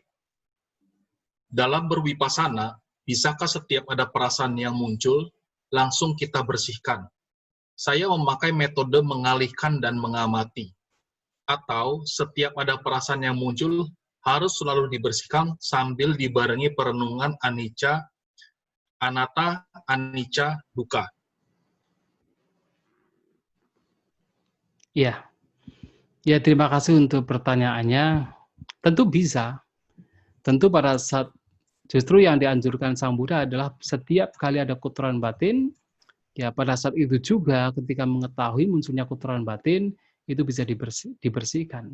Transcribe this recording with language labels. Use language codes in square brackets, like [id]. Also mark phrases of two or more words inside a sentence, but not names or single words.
[id] Dalam berwipasana, bisakah setiap ada perasaan yang muncul, langsung kita bersihkan. Saya memakai metode mengalihkan dan mengamati. Atau setiap ada perasaan yang muncul, harus selalu dibersihkan sambil dibarengi perenungan [pi] anicca, anatta, anicca, dukkha. [id] Ya, ya terima kasih untuk pertanyaannya. Tentu bisa. Tentu pada saat justru yang dianjurkan Sang Buddha adalah setiap kali ada kotoran batin, ya pada saat itu juga ketika mengetahui munculnya kotoran batin, itu bisa dibersihkan.